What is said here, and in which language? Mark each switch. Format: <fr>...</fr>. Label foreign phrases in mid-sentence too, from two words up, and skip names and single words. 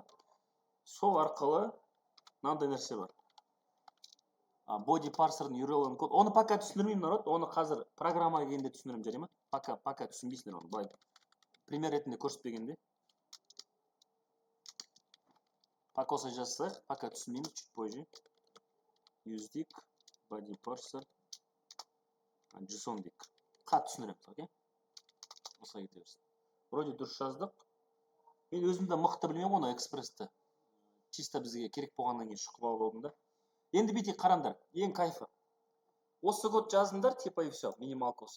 <kk>Сол арқылы мынандай нәрсе бар.</kk> <en>Body parser'ның</en> <kk>URL-ын код. Оны пока түсіндірмеймін, народ. Оны қазір программаға келгенде түсіндірем, жарай ма? Пока түсінбейсіңдер оны. Былай пример ретінде көрсетпегенде. Пока осылай жазсақ, пока түсінбейміз,</kk> <ru>чуть позже.</ru> <kk>Use дейік,</kk> <en>body parser,</en> <kk>JSON дейік. Қатты түсіндірем, окей? осылай кете берсін. Вроде дұрыс жаздық. Мен өзім де мықты білмеймін оны экспрессті. Чисто бізге керек болғаннан кейін шұқып алып алдым да. Енді бүйтейік, қараңдар. Ең кайфы. Осы код жазыңдар,</kk> <ru>типа и все,</ru> <kk>минималка осы.</kk>